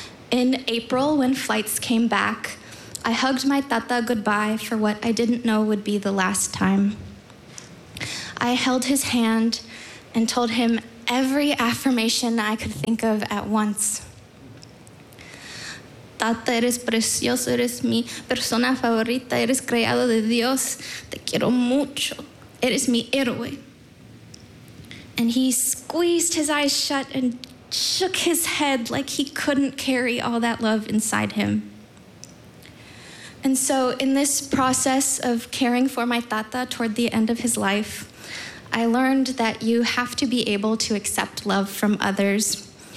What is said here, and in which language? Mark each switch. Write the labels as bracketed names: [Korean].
[English] In April, when flights came back, I hugged my tata goodbye for what I didn't know would be the last time. I held his hand and told him every affirmation I could think of at once. [Spanish] "Tata, eres precioso, eres mi persona favorita, eres creado de Dios, te quiero mucho. Eres mi héroe." [English] And he squeezed his eyes shut and shook his head like he couldn't carry all that love inside him. And so in this process of caring for my tata toward the end of his life, I learned that you have to be able to accept love from others,